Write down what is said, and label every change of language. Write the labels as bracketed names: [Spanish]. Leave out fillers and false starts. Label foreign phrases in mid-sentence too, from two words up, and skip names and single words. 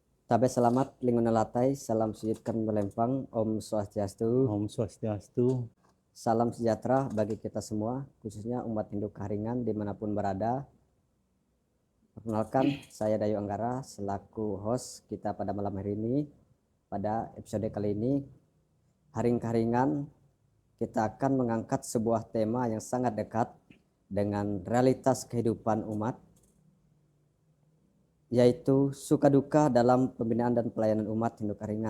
[Indonesian] Tabe selamat lingkungan latai, salam sujudkan melempang, Om Swastiastu, Om Swastiastu. salam sejahtera bagi kita semua, khususnya umat Hindu Kaharingan dimanapun berada. Perkenalkan, saya Dayu Anggara selaku host kita pada malam hari ini. Pada episode kali ini, Haring Kaharingan, kita akan mengangkat sebuah tema yang sangat dekat dengan realitas kehidupan umat, yaitu suka duka dalam pembinaan dan pelayanan umat Hindu Kaharingan.